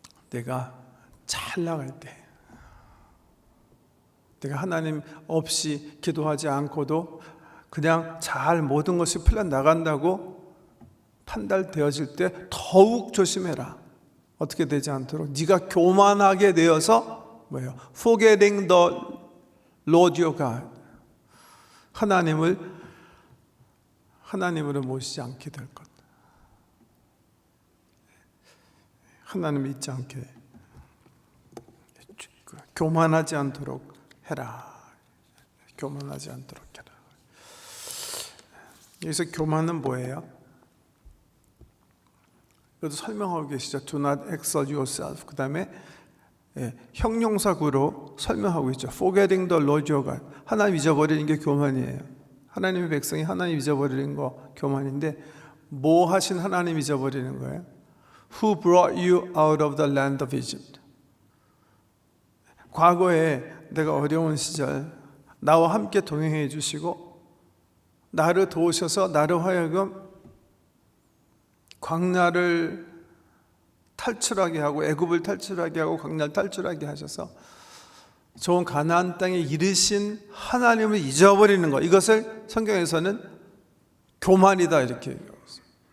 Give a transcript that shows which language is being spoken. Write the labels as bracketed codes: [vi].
[ko] 내가 잘 나갈 때, 내가 하나님 없이 기도하지 않고도 그냥 잘 모든 것이 풀려 나간다고 판단되어질 때 더욱 조심해라. 어떻게 되지 않도록 네가 교만하게 되어서 뭐예요? [en] Forgetting the Lord your God. [ko] 하나님으로 모시지 않게 될 것. 하나님 믿지 않게, 교만하지 않도록 해라. 교만하지 않도록 해라. 여기서 교만은 뭐예요? 이것도 설명하고 계시죠. [en] Do not exalt yourself. [ko] 그 다음에 형용사구로 설명하고 있죠. [en] Forgetting the Lord your God. [ko] 하나님 잊어버리는 게 교만이에요. 하나님의 백성이 하나님 잊어버리는 거 교만인데, 뭐 하신 하나님 잊어버리는 거예요? [en] Who brought you out of the land of Egypt. [ko] 과거에 내가 어려운 시절 나와 함께 동행해 주시고 나를 도우셔서 나를 하여금 광야를 탈출하게 하고 애굽을 탈출하게 하고 광야를 탈출하게 하셔서 좋은 가나안 땅에 이르신 하나님을 잊어버리는 것, 이것을 성경에서는 교만이다 이렇게 얘기하고 있어요.